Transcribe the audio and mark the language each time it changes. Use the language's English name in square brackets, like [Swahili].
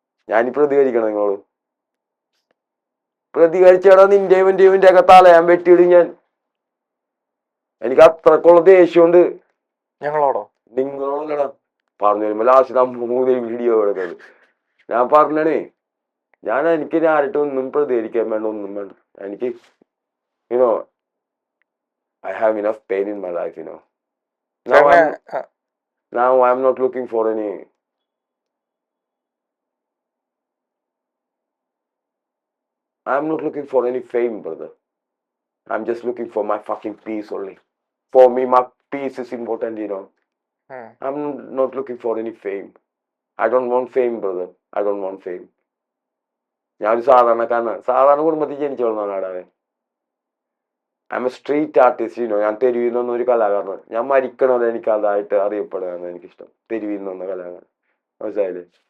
[Malayalam] ഞാനീ പ്രതികരിക്കണം നിങ്ങളോട്? പ്രതികരിച്ചാടാ നിന്റെയും എന്റെയും ഒക്കെ തലയാൻ വെട്ടിയിടും ഞാൻ. എനിക്ക് അത്രക്കുള്ള ദേഷ്യമുണ്ട്. ഞങ്ങളോടോ? നിങ്ങളോടല്ലടാ പറഞ്ഞു വരുമ്പോ ലാസ്റ്റ് 3 വീഡിയോ എടുക്കുന്നത്. ഞാൻ പറഞ്ഞേ എനിക്ക് ആരുടെ ഒന്നും പ്രതികരിക്കാൻ വേണ്ട, ഒന്നും വേണ്ട. എനിക്ക് you know [English] I have enough pain in my life, you know. Now I'm not looking for any. I'm not looking for any fame, brother. I'm just looking for my fucking peace only. For me, my peace is important, you know. I'm not looking for any fame. I don't want fame, brother. I don't want fame. [Malayalam] ഞാനൊരു സാധാരണ കുടുംബത്തിൽ ജനിച്ചു വളർന്നവനാണ്. [English] I am a street artist, you know. [Malayalam] ഞാൻ തെരുവിൽ നിന്നൊന്നും ഒരു കലാകാരനാണ്. ഞാൻ മരിക്കണമല്ലോ എനിക്ക് അതായിട്ട് അറിയപ്പെടുകയാണ് എനിക്കിഷ്ടം. തെരുവിൽ നിന്നൊന്ന കലാകാരൻ. മനസ്സിലായില്ലേ?